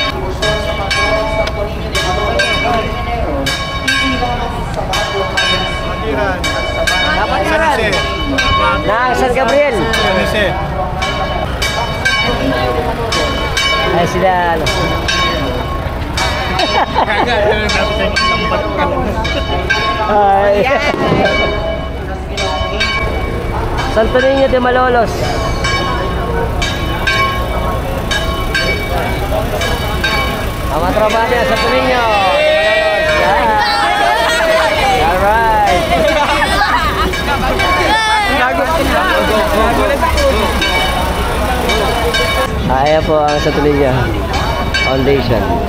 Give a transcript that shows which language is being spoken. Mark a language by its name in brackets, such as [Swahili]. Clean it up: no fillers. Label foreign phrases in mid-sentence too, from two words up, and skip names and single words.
[Filipino] Kapatiran na San Gabriel. Ay sila ano. Ay. Santo Niño de Malolos. Mga tropa natin, Santo Niño de Malolos. Alright. Ayan po ang Santo Niño Foundation.